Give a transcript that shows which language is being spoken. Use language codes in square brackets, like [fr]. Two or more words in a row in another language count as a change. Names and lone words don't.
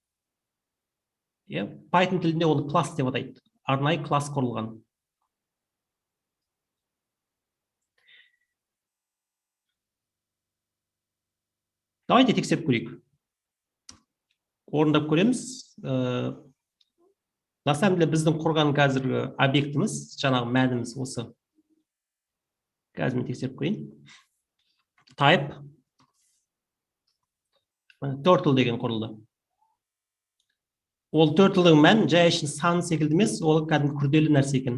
[kk] Python тілінде оны класс деп атайды. Арнайы класс құрылған. Давайте тексеріп көрейік. Орындап көреміз. [ru] На самом деле [kk] біздің құрған қазіргі объектіміз, жаңағы мәніміз осы. Қазір мен тексеріп көрейін. Type Turtle деген құрылды. Ол Turtle'дің мән жай үшін сан секілді емес, ол кәдімгі күрделі нәрсе екен.